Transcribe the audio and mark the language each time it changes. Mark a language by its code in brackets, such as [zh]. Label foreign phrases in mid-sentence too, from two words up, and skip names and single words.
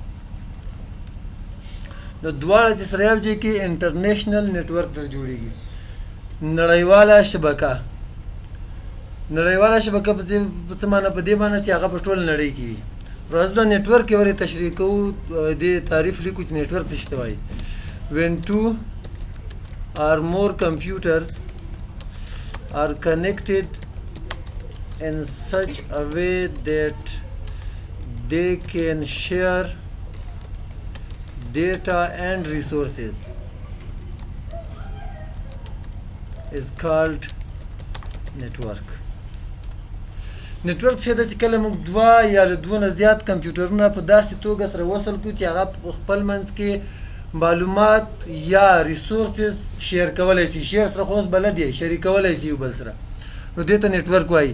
[ps] نو دواړه چې سره یو ځای کې [en] international network [ps] در جوړېږي. نړیواله شبکه، نړیواله شبکه په څه معنی؟ په دې معنی چې هغه په ټوله نړۍ کې وي. راځو دا نیټورک یې ورې تشریح کوو، دې تعریف لیکو چې نیټورک څه شي ته وایي. [en] when two or more computers are connected in such a way that they can share data and resources is called network. [ps] نیټورک څه ده چې کله موږ دوه یا له دوه نه زیات کمپیوټرونه په داسې توګه سره وصل کړو چې هغه په خپل منځ کې معلومات یا [en] resources share [ps] کولی شي. شیر سره خو اوس بلد یې، شریکولی شي یو بل سره، نو دې ته نیټورک وایي.